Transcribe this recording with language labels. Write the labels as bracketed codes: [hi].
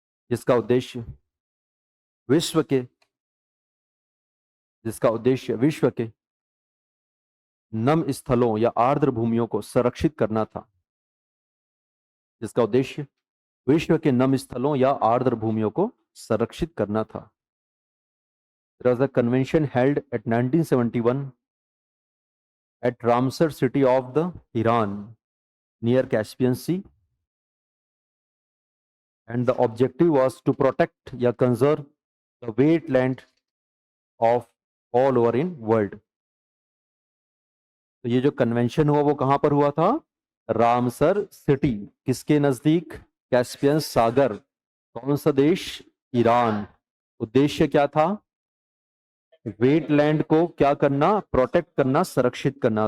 [hi] जिसका उद्देश्य विश्व के, जिसका उद्देश्य विश्व के नम स्थलों या आर्द्र भूमियों को संरक्षित करना था, जिसका उद्देश्य विश्व के नम स्थलों या आर्द्र भूमियों को संरक्षित करना था। [en] There was a convention held at 1971 at Ramsar city of the Iran near Caspian Sea, and the objective was to protect या conserve the wetland of all over in world. [hi] तो ये जो कन्वेंशन हुआ वो कहां पर हुआ था, रामसर सिटी, किसके नजदीक, कैस्पियन सागर, कौन सा देश, ईरान। उद्देश्य क्या था, वेटलैंड को क्या करना, प्रोटेक्ट करना, संरक्षित करना।